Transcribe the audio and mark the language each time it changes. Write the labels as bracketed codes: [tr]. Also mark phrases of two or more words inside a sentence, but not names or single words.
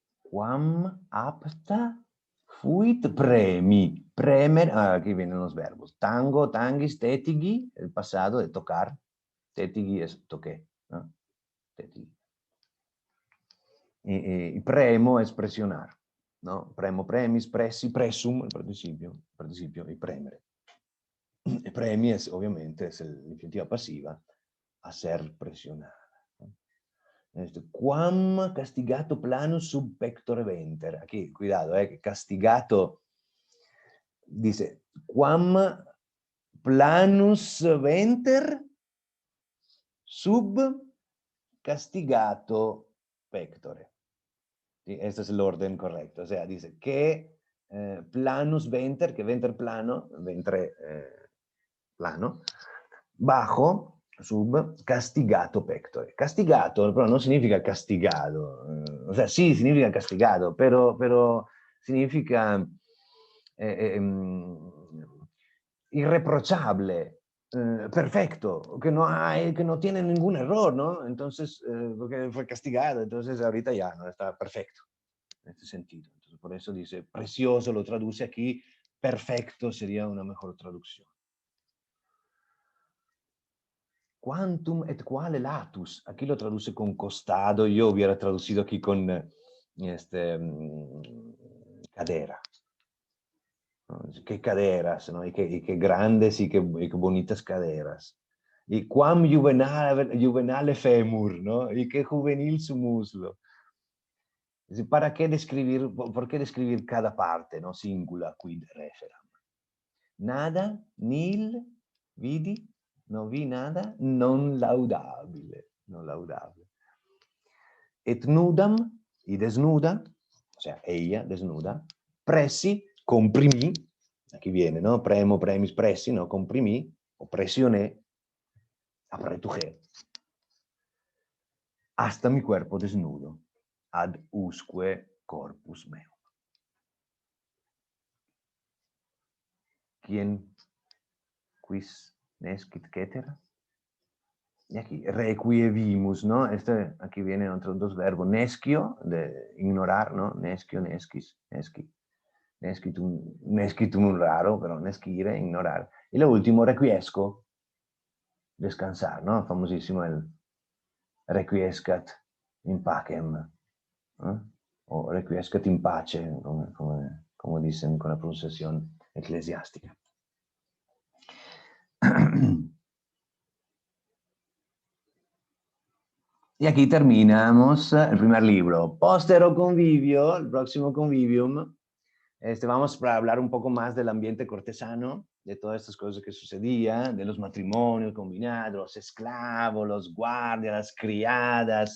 [la] Quam apta fuit premi. Premer, [es] aquí vienen los verbos. [la] Tango, tanguis, tetigui, [es] el pasado de tocar. Tetigui es toqué, ¿no? Tetigui. Y premo es presionar, ¿no? [la] Premo, premis, pressi, pressum, [es] el participio, y premere. Y premi es, obviamente, es la infinitiva pasiva, hacer presionar. [la] Quam castigato planus sub pectore venter. [es] Aquí, cuidado, que castigato dice, [la] quam planus venter sub castigato pectore. [es] ¿Sí? Este es el orden correcto. O sea, dice que [la] planus venter, [es] que venter plano, ventre plano, bajo, [la] sub, castigato pectore. [it] Castigato, però non significa castigato. [es] O sea, sí, significa castigado, pero significa irreprochable, perfecto, que no tiene ningún error, ¿no? Entonces, porque fue castigado, entonces ahorita ya no está perfecto, en este sentido. Entonces, por eso dice, precioso lo traduce aquí, perfecto sería una mejor traducción. [la] Quantum et quale latus, [es] aquí lo traduce con costado, yo hubiera traducido aquí con cadera. Qué caderas, ¿no? Y qué grandes y qué bonitas caderas. [la] Y quam juvenale femur, [es] ¿no? Y qué juvenil su muslo. ¿Para qué describir, por qué describir cada parte, ¿no? [la] Singula quid referam. Nada, nil, vidi, [es] no vi nada, [la] non laudabile, non laudabile. Et nudam, [es] y desnuda, o sea, ella desnuda, pressi, comprimí, aquí viene, ¿no? [la] Premo, premis, pressi, [es] ¿no? Comprimí, o presioné, apretujé, hasta mi cuerpo desnudo, [la] ad usque corpus meum. ¿Quién quis nescit cetera? [es] Y aquí, requievimus, ¿no? Aquí vienen otros dos verbos, nescio, de ignorar, ¿no? [la] Nescio, nescis, nesci. [es] Nescitum raro, pero nescire, ignorar. Y lo último, requiesco, descansar, ¿no? Famosísimo el [la] requiescat in pacem, [es] ¿no? [la] O requiescat in pace, [es] como dicen con la pronunciación eclesiástica. Y aquí terminamos el primer libro. [la] Postero convivio, [es] el próximo convivium. Vamos a hablar un poco más del ambiente cortesano, de todas estas cosas que sucedían, de los matrimonios combinados, los esclavos, los guardias, las criadas.